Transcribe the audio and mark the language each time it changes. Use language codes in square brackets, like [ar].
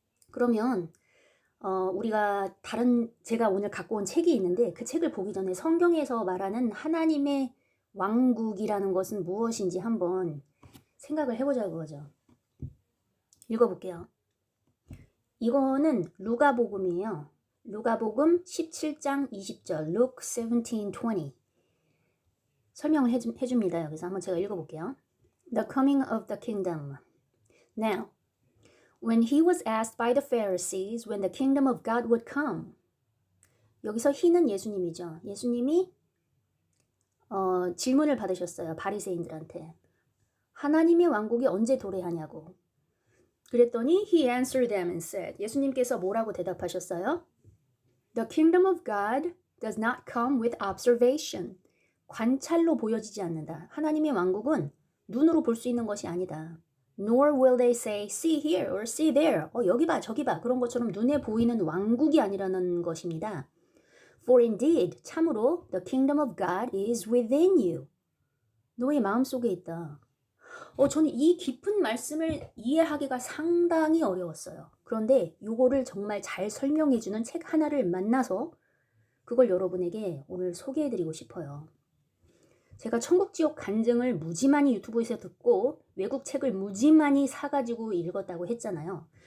[ko] 그러면 우리가 제가 오늘 갖고 온 책이 있는데 그 책을 보기 전에 성경에서 말하는 하나님의 왕국이라는 것은 무엇인지 한번 생각을 해보자고 그거죠. 읽어볼게요. 이거는 루가복음이에요. 루가복음 17장 20절 Luke 17:20 설명을 해줍니다. 여기서 한번 제가 읽어볼게요. [en] The coming of the kingdom. Now, when he was asked by the Pharisees when the kingdom of God would come. [ko] 여기서 he는 예수님이죠. 예수님이 질문을 받으셨어요. 바리새인들한테. 하나님의 왕국이 언제 도래하냐고. 그랬더니 [en] he answered them and said. [ko] 예수님께서 뭐라고 대답하셨어요? [en] The kingdom of God does not come with observation. [ko] 관찰로 보여지지 않는다. 하나님의 왕국은 눈으로 볼 수 있는 것이 아니다. [en] Nor will they say, see here or see there. [ko] 여기 봐, 저기 봐. 그런 것처럼 눈에 보이는 왕국이 아니라는 것입니다. [en] For indeed, [ko] 참으로, [en] the kingdom of God is within you. [ko] 너의 마음속에 있다. 저는 이 깊은 말씀을 이해하기가 상당히 어려웠어요. 그런데 요거를 정말 잘 설명해주는 책 하나를 만나서 그걸 여러분에게 오늘 소개해드리고 싶어요. 제가 천국지옥 간증을 무지 많이 유튜브에서 듣고 외국 책을 무지 많이 사가지고 읽었다고 했잖아요.